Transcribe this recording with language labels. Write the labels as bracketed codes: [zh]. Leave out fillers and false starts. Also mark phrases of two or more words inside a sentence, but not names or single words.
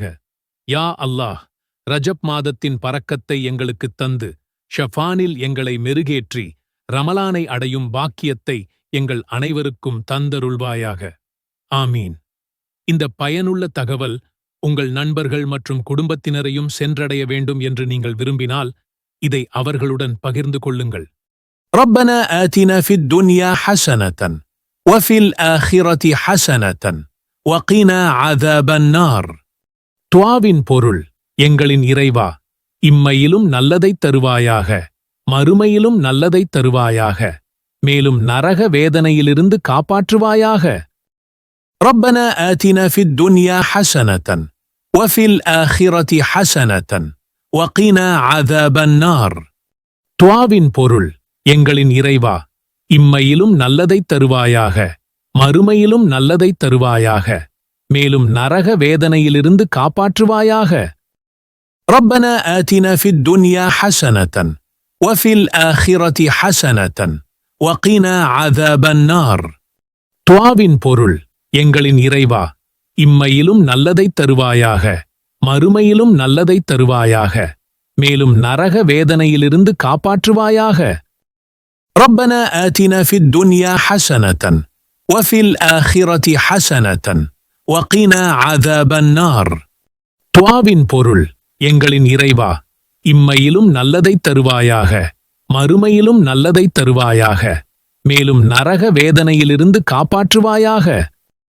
[ar] يا الله, [ta] ரஜப் மாதத்தின் பரக்கத்தை எங்களுக்குத் தந்து ஷஃபானில் எங்களை மெருகேற்றி ரமலானை அடையும் பாக்கியத்தை எங்கள் அனைவருக்கும் தந்தருள்வாயாக. ஆமீன். இந்த பயனுள்ள தகவல் உங்கள் நண்பர்கள் மற்றும் குடும்பத்தினரையும் சென்றடைய வேண்டும் என்று நீங்கள் விரும்பினால் இதை அவர்களுடன் பகிர்ந்து கொள்ளுங்கள். [ar] ربنا آتنا في الدنيا حسنة وفي الآخرة حسنة وقنا عذاب النار. [ta] துஆவின் பொருள்: எங்களின் இறைவா, இம்மையிலும் நல்லதைத் தருவாயாக, மறுமையிலும் நல்லதைத் தருவாயாக, மேலும் நரக வேதனையிலிருந்து காப்பாற்றுவாயாக. [ar] ربنا آتنا في الدنيا حسنة وفي الآخرة حسنة وقنا عذاب النار. [ta] துஆவின் பொருள்: எங்களின் இறைவா, இம்மையிலும் நல்லதைத் தருவாயாக, மறுமையிலும் நல்லதைத் தருவாயாக, மேலும் நரக வேதனையிலிருந்து காப்பாற்றுவாயாக. [ar] ربنا آتنا في الدنيا حسنة وفي الآخرة حسنة وقنا عذاب النار. [ta] துஆவின் பொருள்: எங்களின் இறைவா, இம்மையிலும் நல்லதைத் தருவாயாக, மறுமையிலும் நல்லதைத் தருவாயாக, மேலும் நரக வேதனையிலிருந்து காப்பாற்றுவாயாக. [ar] ربنا آتنا في الدنيا حسنة وفي الآخرة حسنة وقنا عذاب النار. [ta] துஆவின் பொருள்: எங்களின் இறைவா, இம்மையிலும் நல்லதைத் தருவாயாக, மறுமையிலும் நல்லதைத் தருவாயாக, மேலும் நரக வேதனையிலிருந்து காப்பாற்றுவாயாக.